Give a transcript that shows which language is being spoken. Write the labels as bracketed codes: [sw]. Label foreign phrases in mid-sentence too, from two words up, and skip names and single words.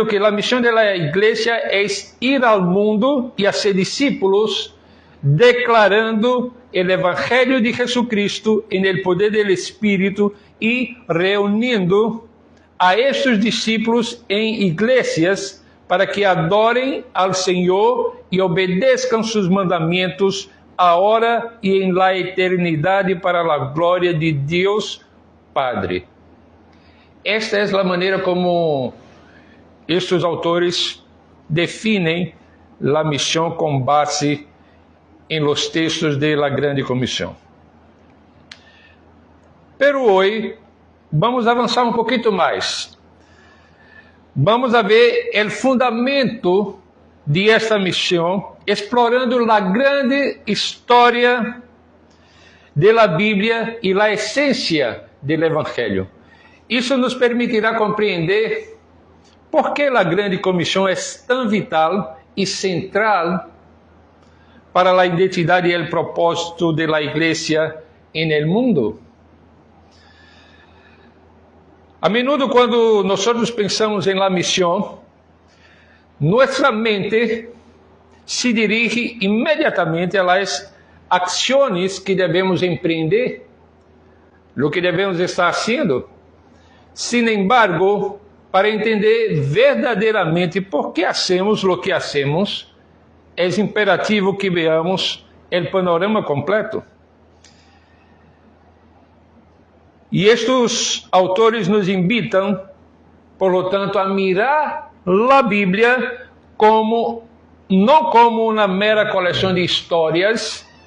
[es] que la misión de la iglesia es ir al mundo y hacer discípulos, declarando el Evangelio de Jesucristo en el poder del Espíritu y reuniendo a estos discípulos en iglesias para que adoren al Señor y obedezcan sus mandamientos ahora y en la eternidad para la gloria de Dios Padre. Esta es la manera como estos autores definem la misión con base en los textos de la Grande Comisión. Pero hoy vamos a [pt] avançar um pouquinho mais. [es] Vamos a ver [pt] o fundamento [es] de esta misión, explorando la grande historia de la Biblia y la esencia del Evangelio. [pt] Isso nos permitirá compreender por que a grande comissão é tão vital e central para a identidade e o propósito da igreja no mundo. [es] A menudo, [pt] quando nós pensamos em la missão, nossa mente se dirige imediatamente [es] a las acciones [pt] que devemos empreender, [es] lo que [pt] devemos [es] estar haciendo. [pt] Sin embargo, para entender verdadeiramente por que hacemos o que hacemos, é imperativo que veamos o panorama completo. E estes autores nos invitam, [es] por lo tanto, a mirar a [pt] Bíblia não como uma mera coleção de histórias